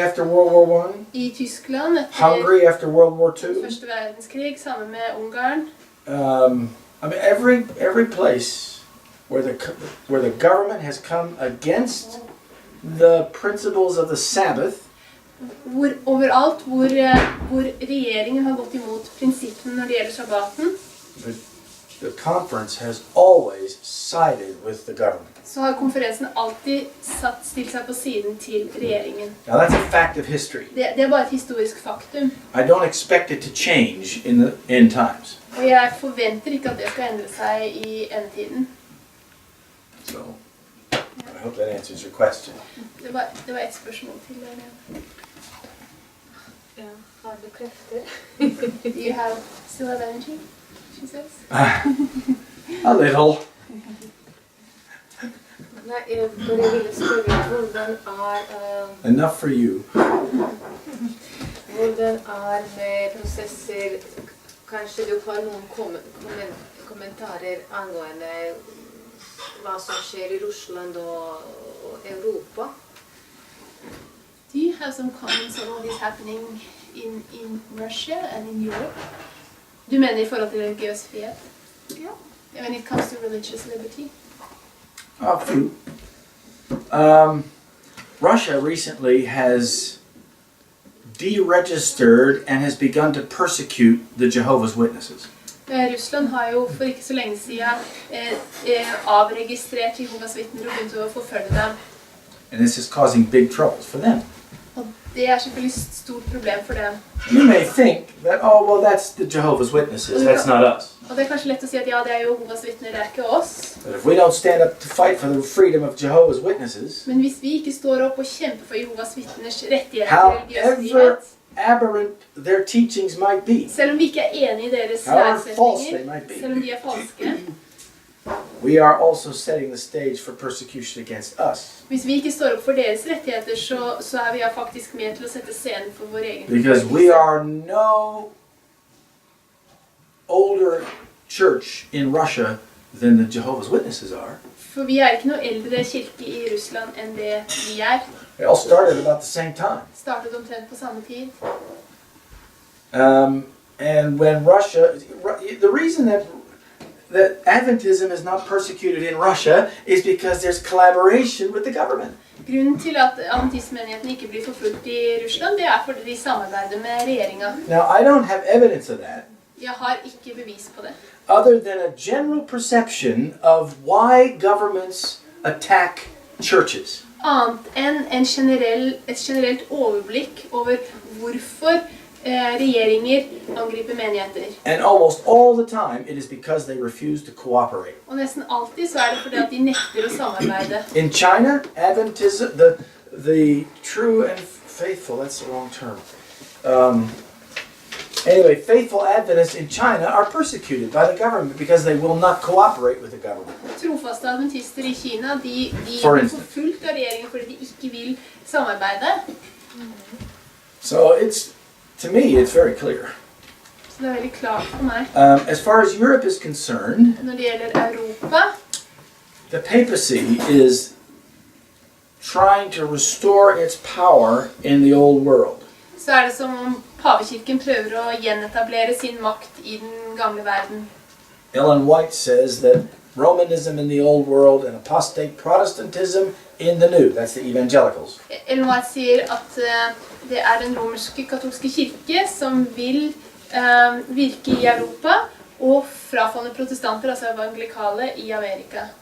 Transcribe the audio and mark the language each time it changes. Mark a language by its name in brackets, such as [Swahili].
[English] after World War I, [Norwegian] i Tyskland etter [English] Hungary after World War [Norwegian] den [English] II. [Norwegian] første verdenskrig, sammen med Ungarn. [English] I mean, every place where the government has come against the principles of the Sabbath, [Norwegian] Overalt hvor regjeringen har gått imot prinsippene når det gjelder sabbaten, [English] the conference has always sided with the government. [Norwegian] så har konferensen alltid stilt seg på siden til regjeringen. [English] Now that's a fact of history. [Norwegian] Det er bare et historisk faktum. [English] I don't expect it to change in the end times. [Norwegian] Og jeg forventer ikke at det skal endre seg i endetiden. [English] So I hope that answers your question. [Norwegian] Det var et spørsmål til dere. Ja, har du krefter? [English] Do you still have energy? She says. A little. [Norwegian] Nei, jeg bare ville spørre hvordan [English] Enough for you. [Norwegian] hvordan med prosesser Kanskje du har noen kommentarer angående hva som skjer i Russland og Europa? [English] Do you have some comments on what is happening in Russia and in Europe? [Norwegian] Du mener i forhold til religiøs frihet? Ja. [English] When it comes to religious liberty? A few. Russia recently has deregistered and has begun to persecute the Jehovah's Witnesses. [Norwegian] Russland har jo for ikke så lenge siden avregistrert Jehovas vitner og begynt å forfølge dem. [English] And this is causing big troubles for them. [Norwegian] Og det er selvfølgelig et stort problem for dem. [English] You may think that, oh, well, that's the Jehovah's Witnesses, that's not us. [Norwegian] Og det er kanskje lett å si at ja, det er Jehovas vitner, det er ikke oss. [English] But if we don't stand up to fight for the freedom of Jehovah's Witnesses, [Norwegian] Men hvis vi ikke står opp og kjemper for Jehovas vitners rettigheter og religiøs [English] however [Norwegian] frihet, [English] aberrant their teachings might be, [Norwegian] selv om vi ikke er enige i deres [English] however false they [Norwegian] lærsetninger, [English] might be, [Norwegian] selv om de er falske, [English] we are also setting the stage for persecution against us. [Norwegian] hvis vi ikke står opp for deres rettigheter, så er vi faktisk med til å sette scenen for vår egen [English] Because we are no older church in Russia than the Jehovah's Witnesses are. [Norwegian] For vi er ikke noe eldre kirke i Russland enn det vi er. [English] They all started about the same time. [Norwegian] Startet omtrent på samme tid. [English] And when Russia, the reason that Adventism is not persecuted in Russia is because there's collaboration with the government. [Norwegian] Grunnen til at adventismenigheten ikke blir forfulgt i Russland, det er fordi de samarbeider med regjeringa. [English] Now, I don't have evidence of that, [Norwegian] Jeg har ikke bevis på det. [English] other than a general perception of why governments attack churches. [Norwegian] Annet enn et generelt overblikk over hvorfor regjeringer angriper menigheter. [English] And almost all the time, it is because they refuse to cooperate. [Norwegian] Og nesten alltid så er det fordi at de nekter å samarbeide. [English] In China, Adventism, the true and faithful, that's the wrong term. Anyway, faithful Adventists in China are persecuted by the government because they will not cooperate with the government. [Norwegian] Trofaste adventister i Kina, de [English] For [Norwegian] blir [English] instance. [Norwegian] forfulgt av regjeringen fordi de ikke vil samarbeide. [English] So to me, it's very clear. [Norwegian] Så det er veldig klart for meg. [English] As far as Europe is concerned, [Norwegian] Når det gjelder Europa, [English] the papacy is trying to restore its power in the old world. [Norwegian] så er det som om pavekirken prøver å gjenetablere sin makt i den gamle verden. [English] Ellen White says that Romanism in the old world and apostate Protestantism in the new. That's the evangelicals. [Norwegian] Ellen White sier at det er den romerske katolske kirke som vil virke i Europa og frafalne protestanter, altså evangelikale, i Amerika.